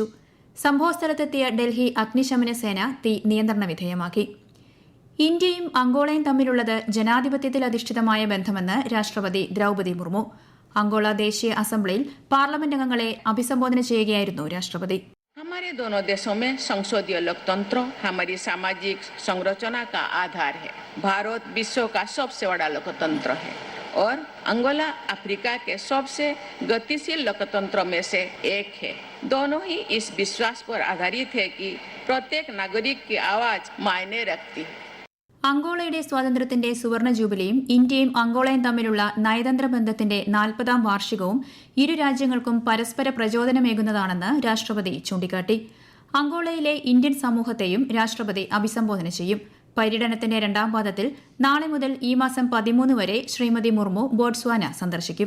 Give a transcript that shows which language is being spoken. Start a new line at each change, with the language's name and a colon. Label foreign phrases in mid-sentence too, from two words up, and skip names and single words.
Malayalam: സംഭവസ്ഥലത്തെത്തിയ ഡൽഹി അഗ്നിശമന സേന തീ നിയന്ത്രണ വിധേയമാക്കി. ഇന്ത്യയും അങ്കോളയും തമ്മിലുള്ളത് ജനാധിപത്യത്തിൽ അധിഷ്ഠിതമായ ബന്ധമെന്ന് രാഷ്ട്രപതി ദ്രൌപദി മുർമു. അങ്കോള ദേശീയ അസംബ്ലിയിൽ പാർലമെന്റ് അംഗങ്ങളെ അഭിസംബോധന ചെയ്യുകയായിരുന്നു രാഷ്ട്രപതി.
Hindi: हमारे दोनों देशों में संसदीय लोकतंत्र हमारी सामाजिक संरचना का आधार है. भारत विश्व का सबसे बड़ा लोकतंत्र है और अंगोला अफ्रीका के सबसे गतिशील लोकतंत्र में से एक है. दोनों ही इस विश्वास पर आधारित है कि प्रत्येक नागरिक की आवाज मायने रखती है.
Malayalam: അങ്കോളയുടെ സ്വാതന്ത്ര്യത്തിന്റെ സുവർണ ജൂബിലിയും ഇന്ത്യയും അങ്കോളയും തമ്മിലുള്ള നയതന്ത്ര ബന്ധത്തിന്റെ 40ാം വാർഷികവും ഇരു രാജ്യങ്ങൾക്കും പരസ്പര പ്രചോദനമേകുന്നതാണെന്ന് രാഷ്ട്രപതി ചൂണ്ടിക്കാട്ടി. അങ്കോളയിലെ ഇന്ത്യൻ സമൂഹത്തെയും രാഷ്ട്രപതി അഭിസംബോധന ചെയ്യും. പര്യടനത്തിന്റെ 2ാം പാദത്തിൽ നാളെ മുതൽ ഈ മാസം 13 വരെ ശ്രീമതി മുർമു ബോട്സ്വാന സന്ദർശിക്കും.